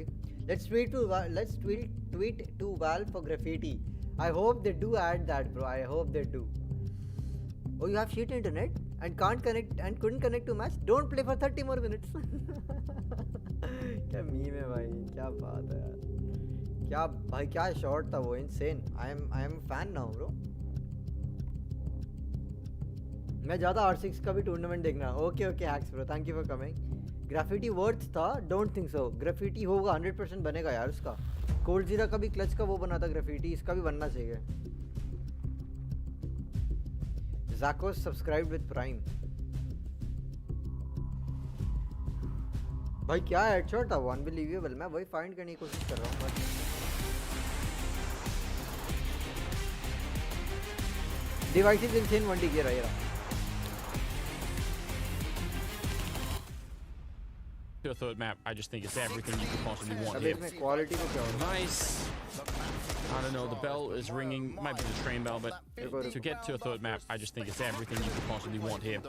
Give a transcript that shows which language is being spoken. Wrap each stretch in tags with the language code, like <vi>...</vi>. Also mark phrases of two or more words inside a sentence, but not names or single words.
<en>Let's tweet to Valve for graffiti. I hope they do add that bro. I hope they do. Oh, you have shit internet and can't connect and couldn't connect to match. Don't play for 30 more minutes.</en> <hi>क्या मीम है भाई, क्या बात है यार, क्या भाई क्या शॉट था वो,</hi> <en>insane. I am fan now bro.</en> <hi>मैं ज़्यादा R6 का भी टूर्नामेंट देखना.</hi> <en>OK hacks bro, thank you for coming. Graffiti worth था, don't think so.</en> <hi>ग्राफिटी होगा 100% बनेगा यार उसका. कोल्ड जीरा का भी क्लच का वो बना था ग्राफिटी, इसका भी बनना चाहिए.</hi> <en>Zakos subscribe with prime.</en> <hi>भाई क्या हेडशॉट था वो, अनबिलीवेबल. मैं वही फाइंड करने की कोशिश कर रहा हूँ.</hi> <en>devices insane 1D gear</en> <hi>है यार.</hi> <en>To a third map, I just think it's everything you could possibly want here. Nice. I don't know, the bell is ringing, might be the train bell, but to get to a third map, I just think it's everything you could possibly want here.</en>